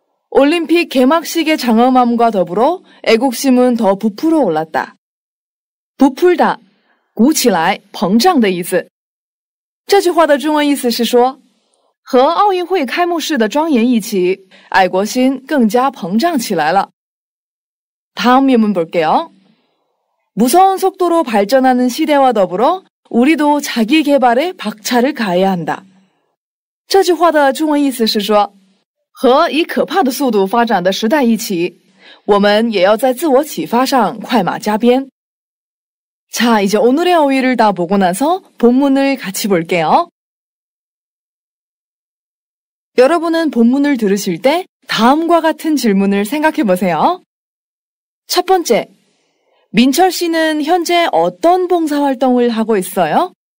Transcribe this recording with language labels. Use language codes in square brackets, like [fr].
[ko] 올림픽 개막식의 장엄함과 더불어 애국심은 더 부풀어 올랐다. 부풀다, [zh] 鼓起来,膨胀的意思。这句话的中文意思是说，和奥运会开幕式的庄严一起，爱国心更加膨胀起来了。 [ko] 다음 예문 볼게요. 무서운 속도로 발전하는 시대와 더불어 우리도 자기 개발에 박차를 가해야 한다. [zh] 这句话的中文意思是说，和以可怕的速度发展的时代一起，我们也要在自我启发上快马加鞭。 [ko] 자, 이제 오늘의 어휘를 다 보고 나서 본문을 같이 볼게요. 여러분은 본문을 들으실 때 다음과 같은 질문을 생각해 보세요. 첫 번째, 민철 씨는 현재 어떤 봉사활동을 하고 있어요?